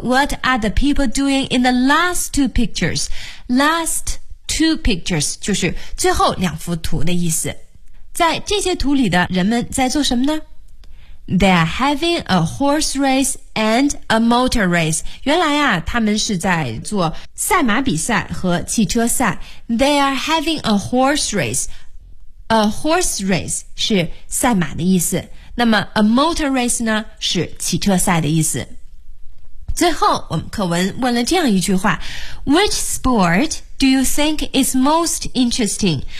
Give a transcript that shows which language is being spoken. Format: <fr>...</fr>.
<en>What are the people doing in the last two pictures? Last two pictures</en> <zh>就是最后两幅图的意思。在这些图里的人们在做什么呢？</zh> <en>They're having a horse race and a motor race.</en> <zh>原来啊，他们是在做赛马比赛和汽车赛。</zh> <en>They are having a horse race. A horse race</en> <zh>是赛马的意思。那么</zh> <en>a motor race</en> <zh>呢，是汽车赛的意思。最后，我们课文问了这样一句话 ：</zh> <en>Which sport do you think is most interesting?</en>